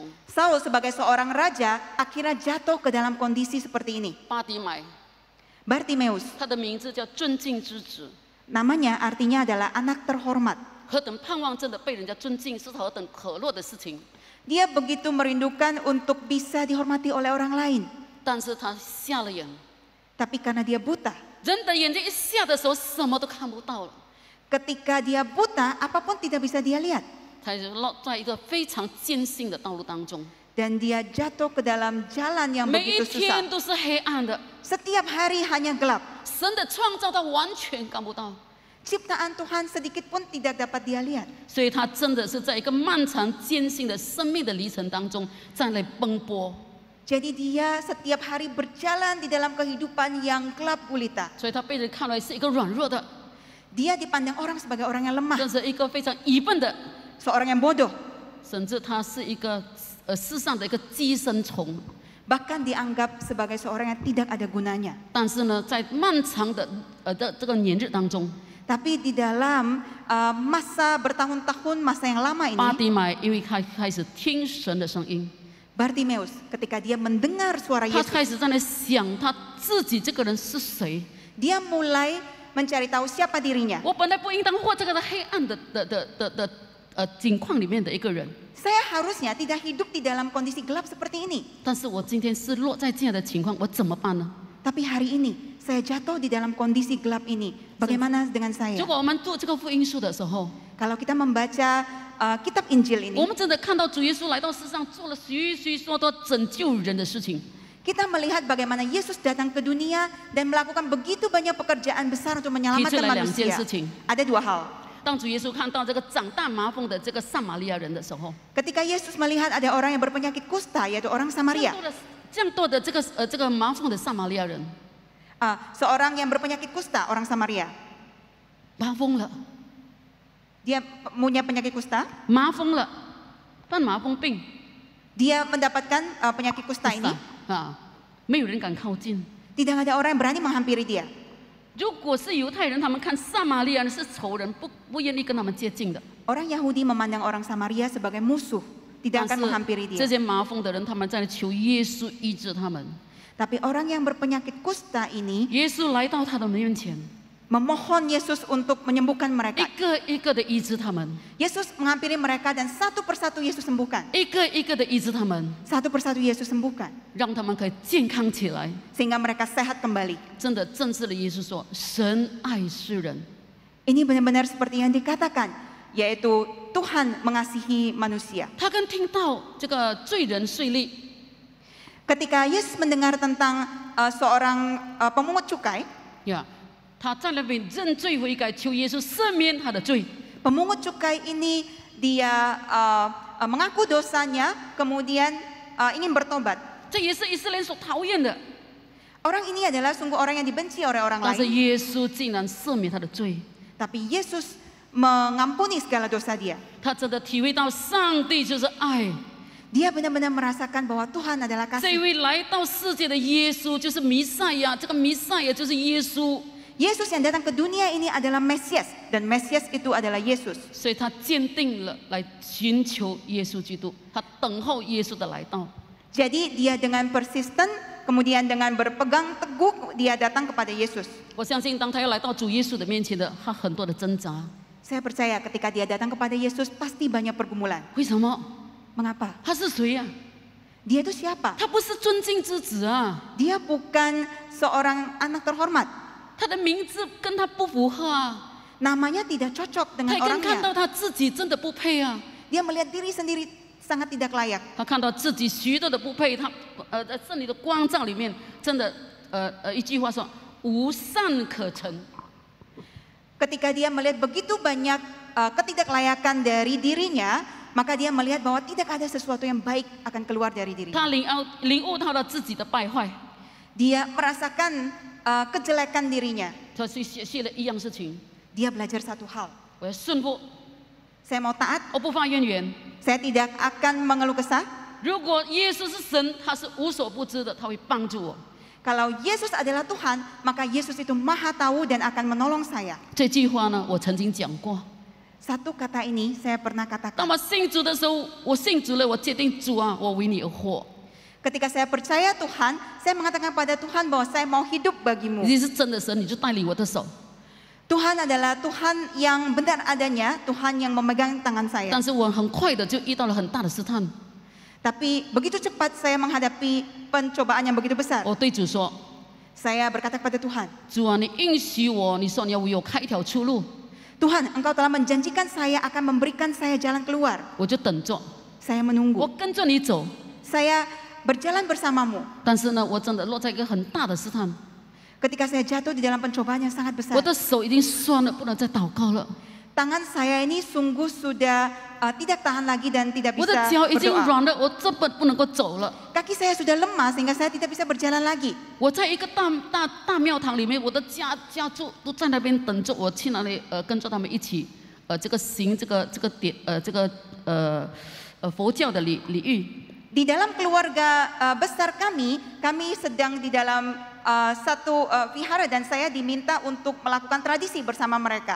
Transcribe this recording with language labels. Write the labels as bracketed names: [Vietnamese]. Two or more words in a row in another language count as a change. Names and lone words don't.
[Indonesian] Saul sebagai seorang raja akhirnya jatuh ke dalam kondisi seperti ini. [Chinese] 巴底买， [Indonesian] Bartimeus, [Chinese] 他的名字叫尊敬之子， [Indonesian] namanya artinya adalah anak terhormat. [Chinese] 何等盼望真的被人家尊敬，是何等可乐的事情。 [Indonesian] Dia begitu merindukan untuk bisa dihormati oleh orang lain. [Chinese] 但是他瞎了眼， [Indonesian] Tapi karena dia buta, [Chinese] 人的眼睛一瞎的时候，什么都看不到了。 [Indonesian] ketika dia buta, apapun tidak bisa dia lihat. [Chinese] 他就落在一个非常艰辛的道路当中， [Indonesian] Dan dia jatuh ke dalam jalan yang [Chinese] 每一 [Indonesian] begitu [Chinese] 天 [Indonesian] susah. [Chinese] 都是黑暗的。 [Indonesian] Setiap hari hanya gelap. [Chinese] 神的创造他完全看不到， [Indonesian] Ciptaan Tuhan sedikit pun tidak dapat dia lihat. [Chinese] 所以他真的是在一个漫长艰辛的生命的历程当中，在那奔波。 [Indonesian] Jadi dia setiap hari berjalan di dalam kehidupan yang gelap gulita. [Chinese] 所以他被人看来是一个软弱的， [Indonesian] Dia dipandang orang sebagai orang yang lemah, [Chinese] 更是一个非常愚笨的， [Indonesian] seorang yang bodoh. [Chinese] 甚至他是一个世上的一个寄生虫。 [Indonesian] Bahkan dianggap sebagai seorang yang tidak ada gunanya. [Chinese] 但是呢，在漫长的这个年日当中， [Indonesian] Tapi di dalam masa bertahun-tahun, masa yang lama [Chinese] 巴 [Indonesian] ini, [Chinese] 底买因为他开始听神的声音， [Indonesian] Bartimeus ketika dia mendengar suara [Chinese] 他 [Indonesian] Yesus, [Chinese] 开始在那想他自己这个人是谁。 [Indonesian] dia mulai mencari tahu siapa dirinya. [Chinese] 我本来不应当活在这个黑暗的境况里面的一个人， [Indonesian] Saya harusnya tidak hidup di dalam kondisi gelap seperti ini. [Chinese] 但是我今天是落在这样的情况，我怎么办呢？ [Indonesian] Tapi hari ini saya jatuh di dalam kondisi gelap ini. Bagaimana dengan saya? [Chinese] 如果我们读这个福音书的时候， [Indonesian] Kalau kita membaca kitab Injil [Chinese] 我 [Indonesian] ini, [Chinese] 们真的看到主耶稣来到世上，做了许许多多拯救人的事情。 [Indonesian] kita melihat bagaimana Yesus datang ke dunia dan melakukan begitu banyak pekerjaan besar untuk menyelamatkan [Chinese] 提出来两件 [Indonesian] manusia. [Chinese] 事情。 [Indonesian] Ada dua hal. [Chinese] 当主耶稣看到这个长大麻风的这个撒玛利亚人的时候， [Indonesian] Ketika Yesus melihat ada orang yang berpenyakit kusta, yaitu orang Samaria, [Chinese] 这样多的这个麻风的撒玛利亚人， [Indonesian] seorang yang berpenyakit kusta, orang Samaria, [Chinese] 麻风了， [Indonesian] dia punya penyakit kusta, [Chinese] 麻风了，犯麻风病， [Indonesian] dia mendapatkan penyakit kusta ini, [Chinese] 啊，没有人敢靠近。 [Indonesian] tidak ada orang yang berani menghampiri dia. [Chinese] 如果是犹太人，他们看撒玛利亚人是仇人，不愿意跟他们接近的。 [Indonesian] Orang Yahudi memandang orang Samaria sebagai musuh, [Chinese] 但 [Indonesian] tidak akan menghampiri [Chinese] 是这 [Indonesian] dia. [Chinese] 些麻风的人，他们在求耶稣医治他们。 [Indonesian] Tapi orang yang berpenyakit kusta ini [Chinese] 耶稣来到他的面前， [Indonesian] memohon Yesus untuk menyembuhkan [Chinese] 一 [Indonesian] mereka. [Chinese] 个一个的医治他们， [Indonesian] Yesus menghampiri mereka dan satu persatu Yesus sembuhkan. [Chinese] 一个一个的医治他们， [Indonesian] Satu persatu Yesus sembuhkan. [Chinese] 让他们可以健康起来。 [Indonesian] Sehingga mereka sehat kembali. [Chinese] 真的正式的耶稣说：“神爱世人。” [Indonesian] Ini benar-benar seperti yang dikatakan, yaitu Tuhan mengasihi manusia. [Chinese] 他跟听到这个罪人税吏， [Indonesian] Ketika Yesus mendengar tentang seorang pemungut cukai, [Chinese] 呀，他在那边认罪悔改，求耶稣赦免他的罪。 [Indonesian] pemungut cukai ini dia mengaku dosanya, kemudian ingin bertobat. [Chinese] 这也是以色列人所讨厌的， [Indonesian] Orang ini adalah sungguh orang yang dibenci oleh orang [Chinese] 但是 [Indonesian] lain. [Chinese] 耶稣竟然赦免他的罪。 [Indonesian] Tapi Yesus mengampuni segala dosa dia. [Chinese] 他真的体会到上帝就是爱。 [Indonesian] Dia benar-benar merasakan bahwa Tuhan adalah [Chinese] 这 [Indonesian] kasih. [Chinese] 位来到世界的耶稣就是弥赛亚，这个弥赛亚就是耶稣， [Indonesian] Yesus yang datang ke dunia ini adalah Mesias, dan Mesias itu adalah Yesus. [Chinese] 所以他坚定了来寻求耶稣基督，他等候耶稣的来到。 [Indonesian] Jadi dia dengan persisten, kemudian dengan berpegang teguh dia datang kepada Yesus. [Chinese] 我相信，当他要来到主耶稣的面前的，他很多的挣扎。 [Indonesian] Saya percaya ketika dia datang kepada Yesus pasti banyak pergumulan. [Chinese] 为什么？ [Indonesian] Mengapa? [Chinese] 他是谁呀、 [Indonesian] Dia itu siapa? [Chinese] 他不是尊敬之子啊， [Indonesian] Dia bukan seorang anak terhormat. [Chinese] 他的名字跟他不符合啊。 [Indonesian] Namanya tidak cocok [Chinese] 他 [Indonesian] dengan [Chinese] 更看 [Indonesian] orangnya. [Chinese] 到他自己真的不配啊， [Indonesian] Dia melihat diri sendiri sangat tidak layak. [Chinese] 他看到自己许多的不配，他在圣灵的光照里面，真的一句话说无善可陈。 [Indonesian] Ketika dia melihat begitu banyak ketidaklayakan dari dirinya, maka dia melihat bahwa tidak ada sesuatu yang baik akan keluar dari dirinya. [Chinese] 他领悟到了自己的败坏， [Indonesian] Dia merasakan kejelekan dirinya. [Chinese] 他去写了一样事情， [Indonesian] Dia belajar satu hal. [Chinese] 我要顺服， [Indonesian] Saya mau taat, [Chinese] 我不发怨言。 [Indonesian] saya tidak akan mengeluh kesah. [Chinese] 如果耶稣是神，他是无所不知的，他会帮助我。 [Indonesian] Kalau Yesus adalah Tuhan, maka Yesus itu maha tahu dan akan menolong saya. [Chinese] 这句话呢，我曾经讲过。 [Indonesian] Satu kata ini saya pernah [Chinese] 当 [Indonesian] katakan. [Chinese] 我信主的时候，我信主了，我决定主啊，我为你而活。 [Indonesian] Ketika saya percaya Tuhan, saya mengatakan pada Tuhan bahwa saya mau hidup bagimu. [Chinese] 你是真的神，你就带领我的手。 [Indonesian] Tuhan adalah Tuhan yang benar adanya, Tuhan yang memegang tangan saya. [Chinese] 但是我很快的就遇到了很大的试探。 [Indonesian] Tapi begitu cepat saya menghadapi pencobaan yang begitu besar. [Chinese] 我对主说 [Indonesian] Saya berkata kepada Tuhan, [Chinese] 主啊，你应许我，你说你要为我开一条出路， [Indonesian] Tuhan, Engkau telah menjanjikan saya akan memberikan saya jalan keluar. [Chinese] 我就等着， [Indonesian] Saya [Chinese] 我 [Indonesian] menunggu. [Chinese] 跟着你走。 [Indonesian] Saya berjalan bersamamu. [Chinese] 但是呢，我真的落在一个很大的试探， [Indonesian] Ketika saya jatuh di dalam pencobaan yang sangat besar. [Chinese] 我的手已经酸了，不能再祷告了。 [Indonesian] Tangan saya ini sungguh sudah tidak tahan lagi dan tidak [Chinese] 我的 [Indonesian] bisa [Chinese] 脚已经 [Indonesian] berdoa. [Chinese] 软了，我根本不能够走了。 [Indonesian] Kaki saya sudah lemah sehingga saya tidak bisa berjalan lagi. [Chinese] 我在一个大庙堂里面，我的家族都在那边等着我去那里跟着他们一起这个行这个佛教的礼仪。 [Indonesian] Di dalam keluarga besar kami sedang di dalam satu vihara dan saya diminta untuk melakukan tradisi bersama mereka.